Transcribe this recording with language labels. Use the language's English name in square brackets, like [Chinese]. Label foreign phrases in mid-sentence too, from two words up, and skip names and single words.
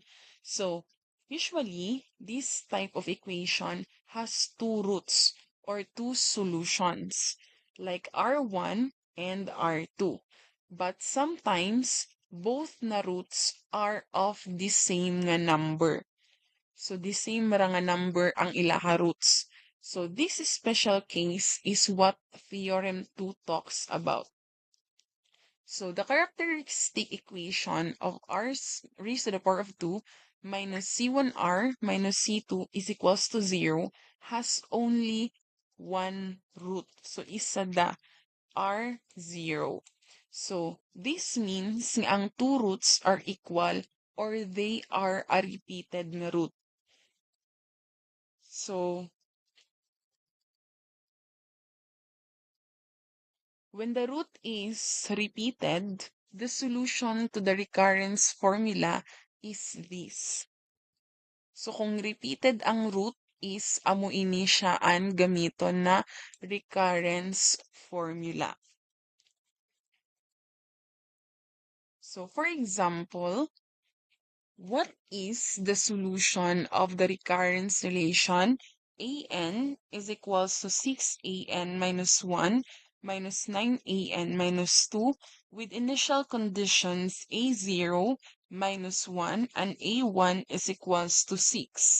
[English] So usually, this type of equation has two roots or two solutions, like R1 and R2. But sometimes, both na roots are of the same nga number. So the same [Hiligaynon] ra nga number ang ilaha roots. [English] So this special case is what theorem 2 talks about. So the characteristic equation of r raised to the power of 2 minus C1r minus C2 is equals to 0 has only one root. [Hiligaynon] So isa da R0. [English] So this means [Hiligaynon] nga ang [English] two roots are equal or they are a repeated nga root. So when the root is repeated, the solution to the recurrence formula is this. [Hiligaynon] So kung repeated ang root is amo ini siyaan gamiton na [English] recurrence formula. So for example, what is the solution of the recurrence relation? An is equals to 6an minus 1 minus 9an minus 2 with initial conditions a0 minus 1 and a1 is equals to 6.